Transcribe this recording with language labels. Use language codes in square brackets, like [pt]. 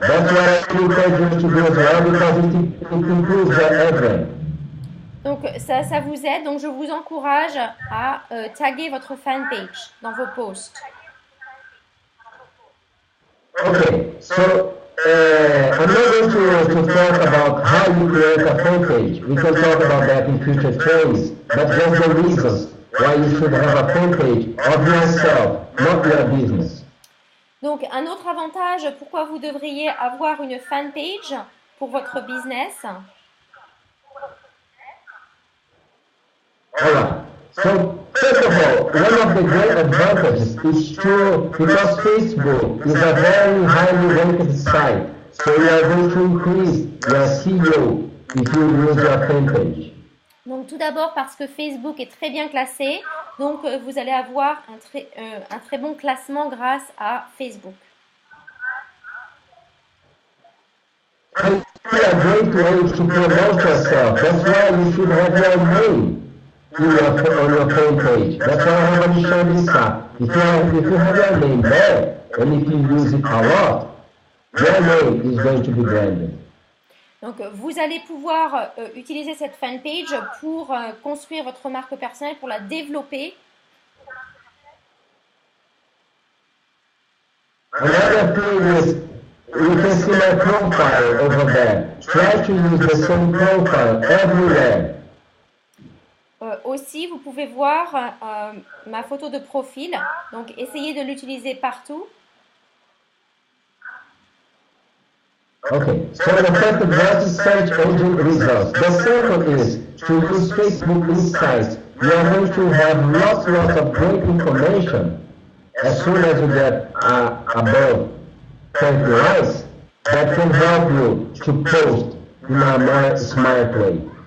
[en] That's what I encourage you to do as well because it improves your advent. [fr] Donc ça vous aide, donc je vous encourage à taguer votre fanpage dans vos posts. [en] Okay, so I'm not going to talk about how you create a fanpage. We can talk about that in future trainings, but just the reasons why you should have a fanpage of yourself, not your business. [fr] Donc un autre avantage, pourquoi vous devriez avoir une fanpage pour votre business. [en] Alright, so first of all, one of the great advantages is because Facebook is a very highly ranked site, so you are going to increase your SEO if you use your fanpage. [fr] Donc tout d'abord parce que Facebook est très bien classé, donc vous allez avoir un très bon classement grâce à Facebook. [en] And it's a great way to promote yourself. That's why you should have your name on your fanpage. That's why I want to show this up. If you have your name there, and if you use it a lot, your name is going to be branded. [fr] Donc vous allez pouvoir utiliser cette fanpage pour construire votre marque personnelle, pour la développer. [en] Another thing is, you can see my profile over there. Try to use the same profile everywhere. [fr] Aussi, vous pouvez voir ma photo de profil, donc essayez de l'utiliser partout. [en] Okay, so the first advantage is search engine results. The second is to use Facebook Insights. You are going to have lots of great information as soon as you get above 20 likes that can help you to post in a more smart way.